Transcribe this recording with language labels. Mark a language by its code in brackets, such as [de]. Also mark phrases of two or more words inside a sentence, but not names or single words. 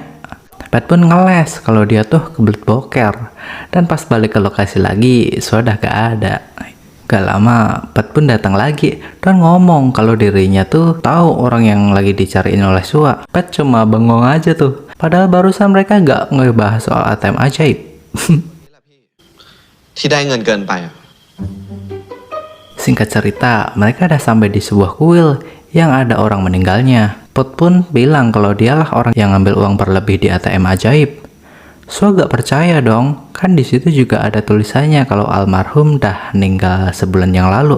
[id] Pet pun ngeles kalau dia tuh kebelet boker, dan pas balik ke lokasi lagi Sua udah gak ada. Gak lama Pet pun datang lagi dan ngomong kalau dirinya tuh tahu orang yang lagi dicariin oleh Sua. Pet cuma bengong aja tuh, padahal barusan mereka gak ngebahas soal ATM ajaib. [th] ที่ได้เงินเกินไปอะ [id] Singkat cerita, mereka udah sampai di sebuah kuil yang ada orang meninggalnya. Pot pun bilang kalau dialah orang yang ngambil uang berlebih di ATM ajaib. Sua gak percaya dong, kan di situ juga ada tulisannya kalau almarhum dah meninggal sebulan yang lalu.